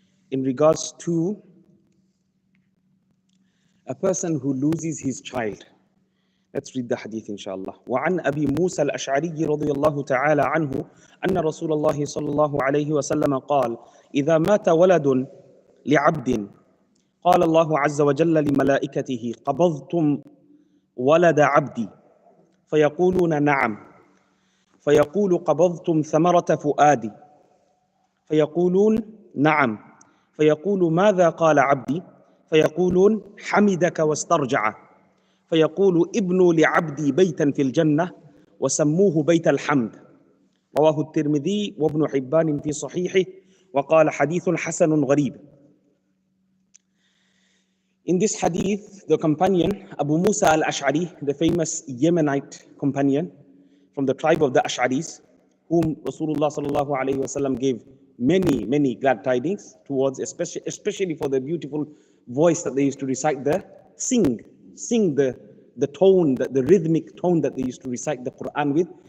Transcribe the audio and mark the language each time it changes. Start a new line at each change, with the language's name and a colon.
English: In regards to a person who loses his child. Let's read the hadith inshallah.
Arabic: وعن أبي موسى الأشعري رضي الله تعالى عنه أن رسول الله صلى الله عليه وسلم قال: إذا مات ولد لعبد قال الله عز وجل لملائكته: قبضتم ولد عبدي؟ فيقولون نعم. فيقول: قبضتم ثمرة فؤادي؟ فيقولون نعم. فيقول: ماذا قال عبدي؟ فيقولون: حمدك واسترجع. فيقول: ابنوا لعبدي بيتا في الجنة وسموه بيت الحمد. رواه الترمذي وابن حبان في صحيحه وقال حديث حسن غريب.
English: In this hadith, the companion Abu Musa al-Ash'ari, the famous Yemenite companion from the tribe of the Ash'aris, whom Rasulullah sallallahu alayhi wasallam gave many glad tidings towards, especially for the beautiful voice that they used to recite sing the tone, the rhythmic tone that they used to recite the Quran with.